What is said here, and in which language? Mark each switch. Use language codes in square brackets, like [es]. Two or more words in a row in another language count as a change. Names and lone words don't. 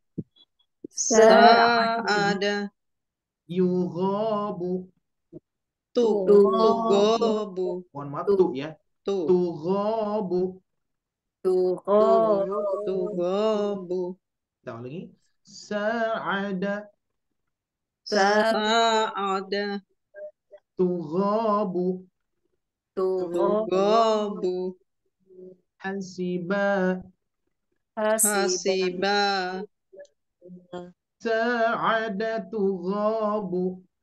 [ar] Sa'ada yughabu. tugobu. [id] Mohon maaf tuh ya. Tughabu. Tugobu. Kita ulangi. [ar] Sa'ada Sa'ada tughabu. tugobu. Hasiba Hasiba sa'ada tughabu.